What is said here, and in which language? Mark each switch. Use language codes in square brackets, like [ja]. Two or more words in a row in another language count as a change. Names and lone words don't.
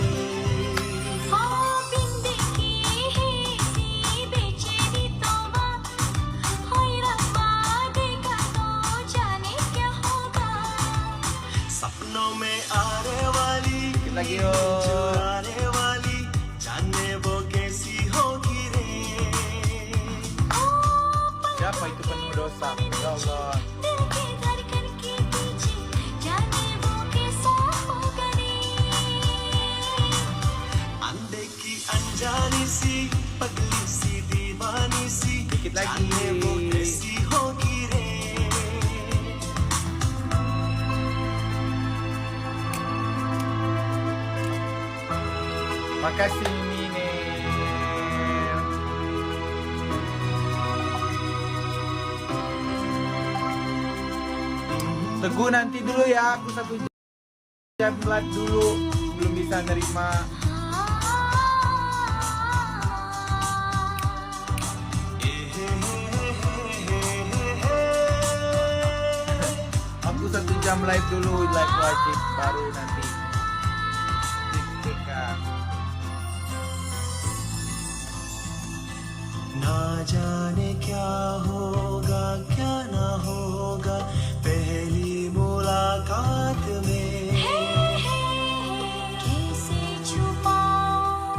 [hi] बिंदी की ही सी बेचैनी तौबा होए रब्बा देखा तो जाने क्या होगा सपनों में आने वाली [id] Lagi yuk. [hi] आने वाली जाने वो कैसी होगी रे [id] Siapa itu penuh dosa? [ar] يا الله. [hi] अंधे की अनजानी सी पगली सी दीवानी सी [id] Dikit lagi. [hi] जाने वो कैसी होगी रे [id] Makasih Mimine. Teguh nanti dulu ya, aku 1 jam live dulu, belum bisa nerima. Aku 1 jam live dulu, live wajib, baru nanti diktekan. [hi] ना जाने क्या होगा क्या ना होगा पहली मुलाकात में कैसे छुपाऊं